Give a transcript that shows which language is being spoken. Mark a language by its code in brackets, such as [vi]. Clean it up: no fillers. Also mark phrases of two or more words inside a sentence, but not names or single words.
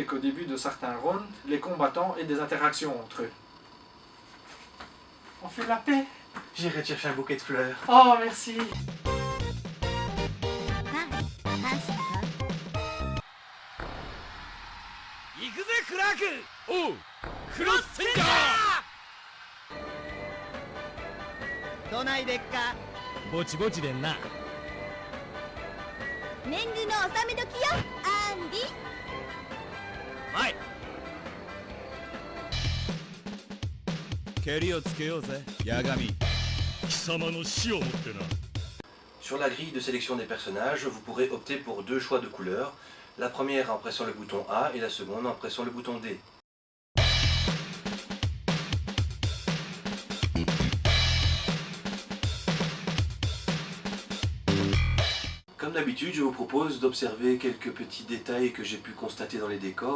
[fr] qu'au début de certains rounds, les combattants aient des interactions entre eux. On fait la paix. J'irai chercher un bouquet de fleurs. Oh, merci. [ja] 行くぜクラーク。おう、クロスセンター。どないでっか。ぼちぼちでんな。年貢の納め時よ、アンディ。はい。蹴りをつけようぜ、ヤガミ。貴様の死をもってな。 [fr] Sur la grille de sélection des personnages, vous pourrez opter pour deux choix de couleurs. La première en pressant le bouton A et la seconde en pressant le bouton D. Comme d'habitude, je vous propose d'observer quelques petits détails que j'ai pu constater dans les décors.